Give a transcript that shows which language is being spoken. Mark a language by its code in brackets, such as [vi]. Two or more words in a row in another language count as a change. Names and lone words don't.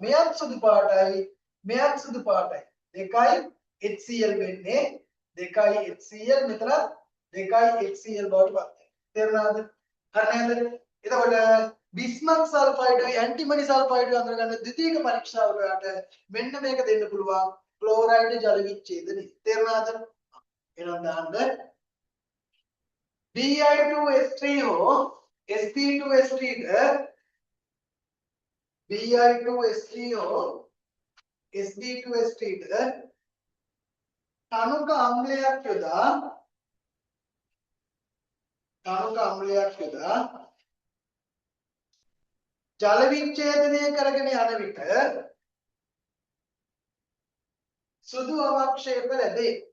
[si] මෙයත් සුදු පාටයි, මෙයත් සුදු පාටයි. දෙකයි HCl වෙන්නේ, දෙකයි HCl මෙතන දෙකයි HCl බවට පත් වෙනවා. තේරුණාද? හරි නේද? එතකොට බිස්මත් සල්ෆයිඩ් ඇන්ටිමනි සල්ෆයිඩ් අඳුරගන්න ද්විතීයික පරීක්ෂාව වලට මෙන්න මේක දෙන්න පුළුවන් ක්ලෝරයිඩ් ජල විච්ඡේදනය. තේරුණාද? එහෙනම් දාන්න Bi2S3O Sp2S3 Bi2S3O Sp2S3 තනුක අම්ලයක් යොදා ජල විච්ඡේදනය කරගෙන යන විට සුදු අවක්ෂේප ලැබේ.